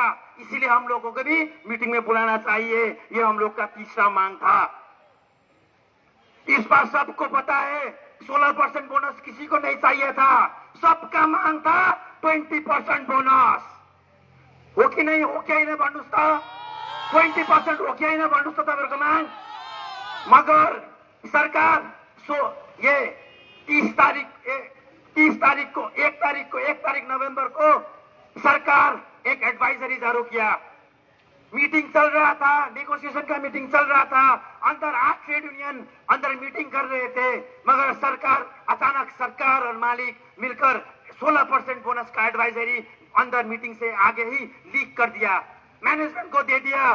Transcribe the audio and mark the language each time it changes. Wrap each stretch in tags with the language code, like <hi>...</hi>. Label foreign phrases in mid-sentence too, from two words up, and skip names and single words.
<hi>इसीलिए हम लोगों को भी मीटिंग में बुलाना चाहिए। ये हम लोग का तीसरा मांग था। इस बार सबको पता है 16% बोनस किसी को नहीं चाहिए था, सबका मांग था 20% बोनस।</hi> <ne>हो</ne> <hi>कि नहीं?</hi> <ne>हो</ne> <hi>क्या ही नहीं</hi> <ne>भन्नुहोस् त? 20% हो</ne> <hi>क्या ही नहीं</hi> <ne>भन्नुहोस् त तपाईहरुको माग?</ne> <hi>मगर सरकार ये 1 तारीख नवंबर को सरकार एक एडवाइजरी जारी किया। मीटिंग चल रहा था, नेगोशिएशन का मीटिंग चल रहा था, अंदर 8 ट्रेड यूनियन अंदर मीटिंग कर रहे थे, मगर सरकार अचानक सरकार और मालिक मिलकर 16% बोनस का एडवाइजरी अंदर मीटिंग से आगे ही लीक कर दिया, मैनेजमेंट को दे दिया।</hi>